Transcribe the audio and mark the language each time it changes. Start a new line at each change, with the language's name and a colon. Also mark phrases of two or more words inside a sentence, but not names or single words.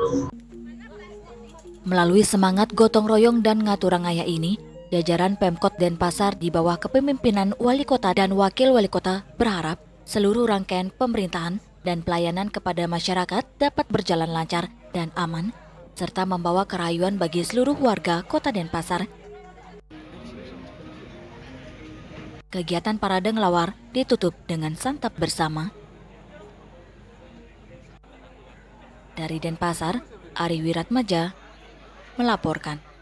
Indonesian: Melalui semangat gotong royong dan ngaturangaya ini, jajaran Pemkot Denpasar di bawah kepemimpinan Wali Kota dan Wakil Wali Kota berharap seluruh rangkaian pemerintahan dan pelayanan kepada masyarakat dapat berjalan lancar dan aman, serta membawa kerayuan bagi seluruh warga Kota Denpasar. Kegiatan parade ngelawar ditutup dengan santap bersama. Dari Denpasar, Ari Wiratmaja melaporkan.